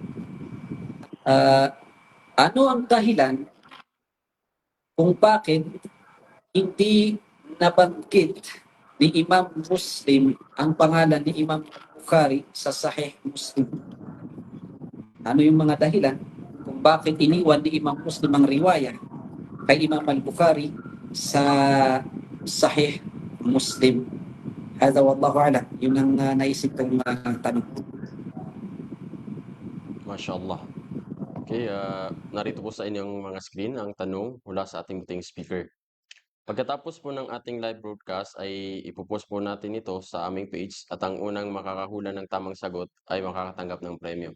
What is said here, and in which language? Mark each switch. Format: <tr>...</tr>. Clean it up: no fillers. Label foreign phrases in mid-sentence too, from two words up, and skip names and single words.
<tl>Ano ang dahilan kung bakit hindi nabanggit ni Imam Muslim ang pangalan ni Imam Bukhari sa Sahih Muslim? Ano yung mga dahilan kung bakit iniwan ni Imam Muslim ang riwaya kay Imam Al-Bukhari sa Sahih Muslim?</tl> <ar>هذا والله أعلم.</ar> <tl>Yun ang naisip kong tanong. Mashallah. Okay, narito po sa inyong mga screen ang tanong mula sa ating buting speaker. Pagkatapos po ng ating live broadcast ay ipopost po natin ito sa aming page at ang unang makakahula ng tamang sagot ay makakatanggap ng premium.</tl>